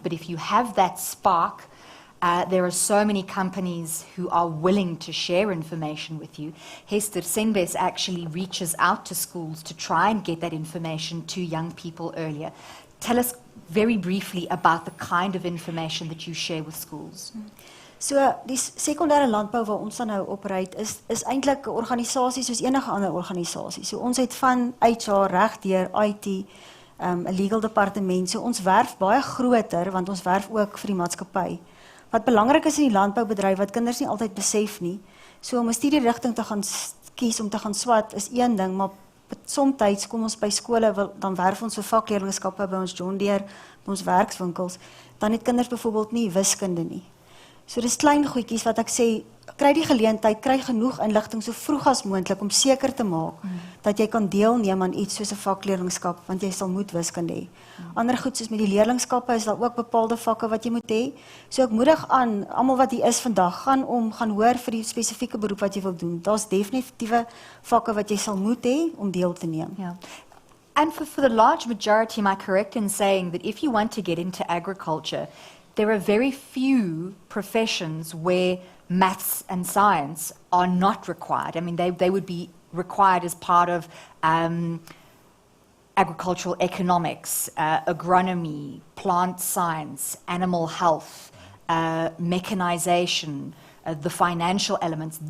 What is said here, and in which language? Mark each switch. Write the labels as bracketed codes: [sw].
[en] But if you have that spark, there are so many companies who are willing to share information with you. Hester Senbes actually reaches out to schools to try and get that information to young people earlier. Tell us very briefly about the kind of information that you share with schools. [af] So die sekondêre landbou waar ons dan nou operate is eintlik 'n organisasie soos enige ander organisasie. So ons het van HR reg deur IT, 'n legal departement. So ons werf baie groter, want ons werf ook vir die maatskappy. Wat belangrik is in die landboubedryf wat kinders nie altyd besef nie. So om 'n studierigting te gaan kies om te gaan swat is een ding, maar soms kom ons by skole, dan werf ons vir vakleerlingskappe by ons John Deere, by ons werkswinkels, dan het kinders byvoorbeeld nie wiskunde nie. So dis klein goedjies wat ek sê, kry die geleentheid, kry genoeg inligting so vroeg as moontlik om seker te maak dat jy kan deelneem aan iets soos 'n vakleerlingskap, want jy sal moet wiskunde hê. Ander goed soos met die leerlingskappe is daar ook bepaalde vakke wat jy moet hê. So ek moedig aan almal wat hier is vandag, gaan hoor vir die spesifieke beroep wat jy wil doen. Daar's definitiewe vakke wat jy sal moet hê om deel te neem. [en] Yeah. And for the large majority, am I correct in saying that if you want to get into agriculture, there are very few professions where maths and science are not required? I mean, they would be required as part of agricultural economics, agronomy, plant science, animal health, mechanization, the financial elements.